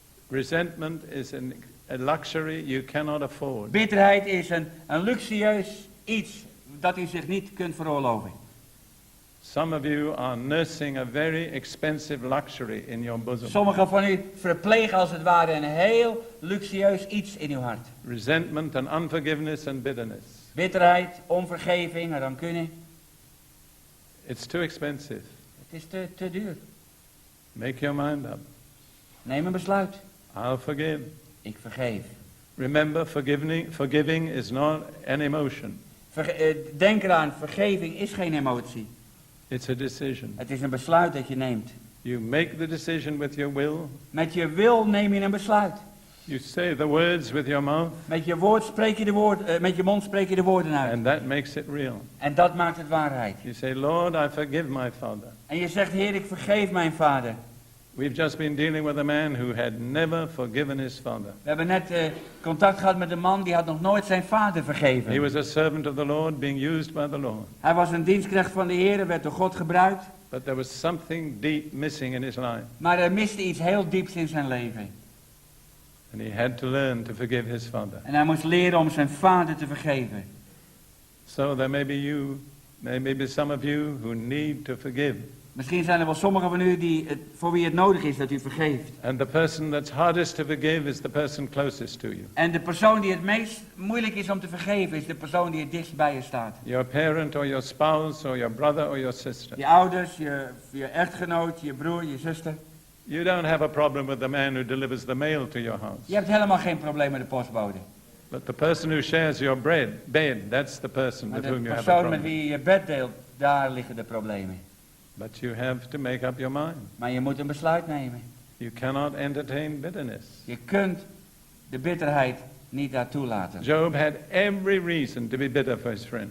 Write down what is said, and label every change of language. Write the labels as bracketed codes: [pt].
[en] Resentment is a luxury you cannot afford. [nl] Bitterheid is een luxueus iets dat u zich niet kunt veroorloven. [en] Some of you are nursing a very expensive luxury in your bosom. [nl] Sommigen van u verplegen als het ware een heel luxueus iets in uw hart. [en] Resentment and unforgiveness and bitterness. [nl] Bitterheid, onvergeving en rancune. [en] It's too expensive. [nl] Het is te duur. [en] Make your mind up. [nl] Neem een besluit. [en] I'll forgive. [nl] Ik vergeef. [en] Remember, forgiving is not an emotion. [nl] Denk eraan, vergeving is geen emotie. [en] It's a decision. [nl] Het is een besluit dat je neemt. [en] You make the decision with your will. [nl] Met je wil neem je een besluit. [en] You say the words with your mouth. [nl] Met je mond spreek je de woorden uit. [en] And that makes it real. [nl] En dat maakt het waarheid. [en] You say, Lord, I forgive my father. [nl] En je zegt, Heer, ik vergeef mijn vader. [en] We've just been dealing with a man who had never forgiven his father. [nl] We hebben net contact gehad met een man die had nog nooit zijn vader vergeven. [en] He was a servant of the Lord being used by the Lord. [nl] Hij was een dienstknecht van de Heer, werd door God gebruikt. [en] But there was something deep missing in his life. [nl] Maar er miste iets heel dieps in zijn leven. [en] And he had to learn to forgive his father. [nl] En hij moest leren om zijn vader te vergeven. [en] So there may be some of you who need to forgive. [nl] Misschien zijn er wel sommigen van u voor wie het nodig is dat u vergeeft. [en] And the person that's hardest to forgive is the person closest to you. [nl] En de persoon die het meest moeilijk is om te vergeven is de persoon die het dichtst bij je staat. [en] Your parent or your spouse or your brother or your sister. [nl] Je ouders, je echtgenoot, je broer, je zuster. [en] You don't have a problem with the man who delivers the mail to your house. [nl] Je hebt helemaal geen probleem met de postbode. [en] But the person who shares your bed, that's the person [nl] Maar [en] with [nl] de [en] whom you have a [nl] persoon met [en] problem. [nl] wie je je bed deelt, daar liggen de problemen. [en] But you have to make up your mind. [nl] Maar je moet een besluit nemen. [en] You cannot entertain bitterness. [nl] Je kunt de bitterheid niet daartoe laten. [en] Job had every reason to be bitter for his friend.